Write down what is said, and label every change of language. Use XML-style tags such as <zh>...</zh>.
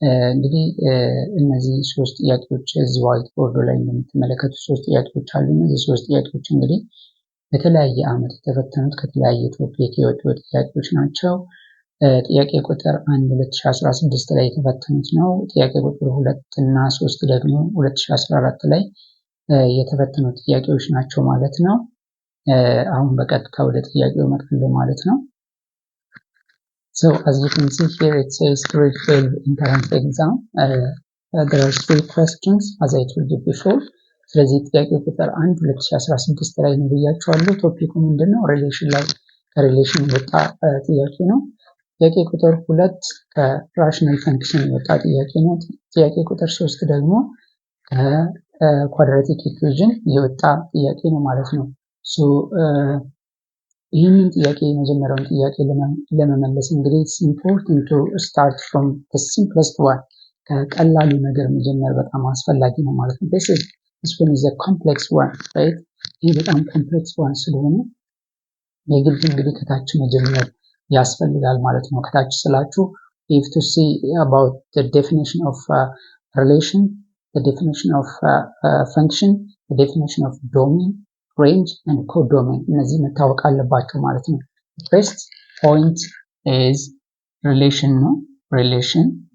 <am>እንግዲህ እነዚህ ሶስት ጥያቄዎች እዚህ ዋይት ቦርድ ላይ እንደምትመለከቱት ሶስት ጥያቄዎች አሉ። እነዚህ ሶስት ጥያቄዎች እንግዲህ በተለያየ ዓመት የተፈተኑት ከተለያየ ቶፒክ የወጡ ጥያቄዎች ናቸው። ጥያቄ ቁጥር 1 2016 ላይ የተፈተኑት ነው። ጥያቄ ቁጥር 2 እና 3 ደግሞ 2014 ላይ የተፈተኑ ጥያቄዎች ናቸው ማለት ነው። አሁን በቀጥታ ወደ ጥያቄው እመጣለሁ ማለት ነው።</am> <en>So as you can see here it says grade 12 entrance exam. There are 3 questions as I told you before.</en> <am>ስለዚህ ጥያቄ ቁጥር 1 2016 ላይ ነው ብያችኋለሁ። ቶፒኩ ምንድነው? ሪሌሽን ላይ ከሪሌሽን የወጣ ጥያቄ ነው። ጥያቄ ቁጥር 2 ከራሽናል ፈንክሽን የወጣ ጥያቄ ነው። ጥያቄ ቁጥር 3 ደግሞ ኳድራቲክ ኢኩዌሽን የወጣ ጥያቄ ነው ማለት ነው። ሶ ይህንን ጥያቄ የመጀመሪያውን ጥያቄ ለመመለስ እንግዲህ</am> <en>it's important to start from the simplest one</en> <am>ከቀላሉ ነገር መጀመር በጣም አስፈላጊ ነው ማለት ነው።</am> <en>this one is a complex one, right?</en> <am>ይህ በጣም ኮምፕሌክስ ዋን ስለሆነ የግድ እንግዲህ ከታች መጀመር ያስፈልጋል ማለት ነው። ከታች ስላችሁ</am> <en>if to see about the definition of relation, the definition of function, the definition of domain, range and codomain</en> <am>እነዚህ መታወቅ አለባቸው ማለት ነው።</am> <en>First point is relation</en> <am>ነው። relation.</am>